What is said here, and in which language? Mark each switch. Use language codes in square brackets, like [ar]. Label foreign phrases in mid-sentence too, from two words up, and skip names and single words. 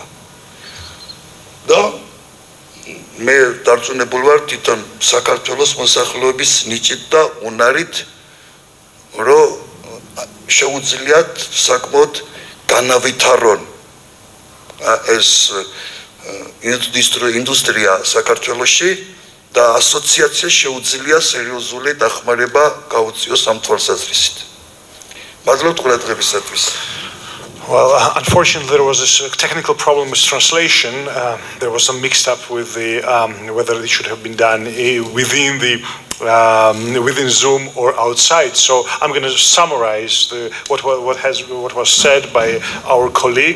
[ka] და მე დარწმუნებული ვარ თვითონ საქართველოს მოსახლეობის ნიჭით და უნარით, რომ შეუძლიათ საკმაოდ განავითარონ ეს ინდუსტრია საქართველოში და ასოციაცია შეუძლია სერიოზული დახმარება გაუწიოს ამ თვალსაზრისით. მადლობთ ყურადღებისათვის. [en] Well, unfortunately, there was this technical problem with translation. There was some mixed up with the whether it should have been done within Zoom or outside. So I'm going to summarize what was said by our colleagues.